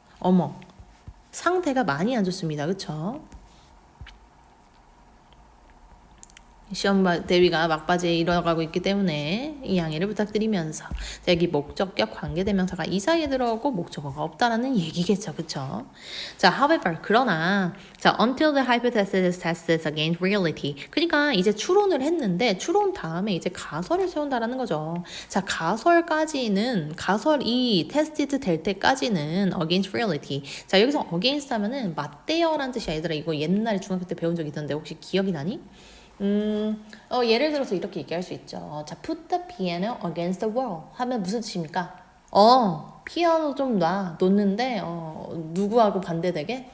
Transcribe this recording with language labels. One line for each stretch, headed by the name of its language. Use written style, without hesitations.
Korean: 어머, 상태가 많이 안 좋습니다. 그쵸? 시험 대비가 막바지에 이뤄가고 있기 때문에 이 양해를 부탁드리면서 자, 여기 목적격 관계대명사가 이 사이에 들어오고 목적어가 없다라는 얘기겠죠, 그쵸?
English: 자, however 그러나 자, until the hypothesis tests against reality.
Korean: 그러니까 이제 추론을 했는데 추론 다음에 이제 가설을 세운다라는 거죠. 자, 가설이 테스티드 될 때까지는
English: against reality.
Korean: 자, 여기서 against 하면은 맞대어라는 뜻이야. 얘들아, 이거 옛날에 중학교 때 배운 적 있던데 혹시 기억이 나니? 예를 들어서 이렇게 얘기할 수 있죠.
English: 자, put the piano against the wall 하면 무슨 뜻입니까?
Korean: 피아노 좀 놓는데 누구하고 반대되게?